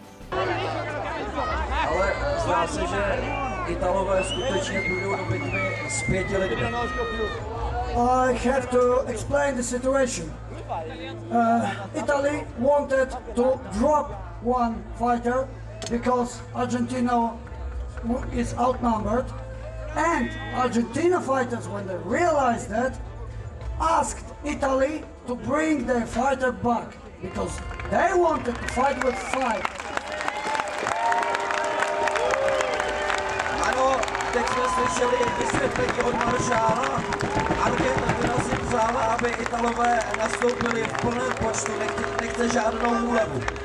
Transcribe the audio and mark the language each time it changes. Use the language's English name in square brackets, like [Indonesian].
[Czech] Ale zdá se, že Italové skutečně půjdou do bitvy s 5 lidmi. [English] I have to explain the situation. Italy wanted to drop one fighter because Argentina is outnumbered, and Argentina fighters, when they realized that, asked Italy to bring their fighter back because they wanted to fight with 5. [Czech] Ano, teď jsme slyšeli vysvětlení od maršála. Argentina si přála, aby Italové nastoupili v plném počtu, nechce žádnou úlevu.